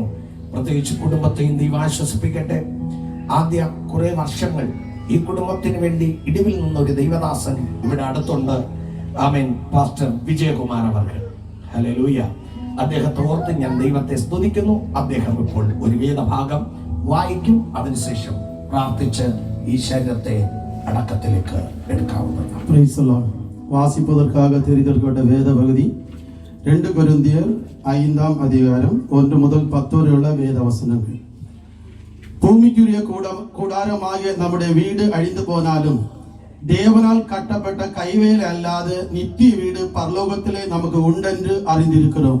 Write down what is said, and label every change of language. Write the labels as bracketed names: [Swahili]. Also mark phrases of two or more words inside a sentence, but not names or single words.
[Malayalam] പ്രത്യേകിച്ച് കുടുംബത്തെയും ദൈവം ആശ്വസിപ്പിക്കട്ടെ. ആദ്യ കുറെ വർഷങ്ങൾ ഈ കുടുംബത്തിന് വേണ്ടി ഇടിവിൽ നിന്നൊരു ദൈവദാസൻ ഇവിടെ അടുത്തുണ്ട്. ആമേൻ. പാസ്റ്റർ വിജയകുമാർ അവർ. ഹല്ലേലൂയ. അദ്ദേഹത്തെ ഓർത്ത് ഞാൻ ദൈവത്തെ സ്തുതിക്കുന്നു. അദ്ദേഹം ഇപ്പോൾ ഒരു വേദഭാഗം വായിക്കും. അതിനുശേഷം പ്രാർത്ഥിച്ച് ഈ ശരീരത്തെ അടക്കത്തിലേക്ക് എടുക്കാവുന്നതാണ്. [English] Praise the Lord. [Tamil] வாசிப்பதற்காக தெரிந்தெடுக்கப்பட்ட வேத பகுதி 2 கொரிந்தியர் 5ஆம் அதிகாரம் 1 முதல் 10 வரையுள்ள வேத வசனங்கள். பூமிக்குரிய கூடாரமாகிய நம்முடைய வீடு அழிந்து போனாலும் தேவனால் கட்டப்பட்ட கைவேலை அல்லாத நித்திய வீடு பரலோகத்திலே நமக்கு உண்டென்று அறிந்திருக்கிறோம்.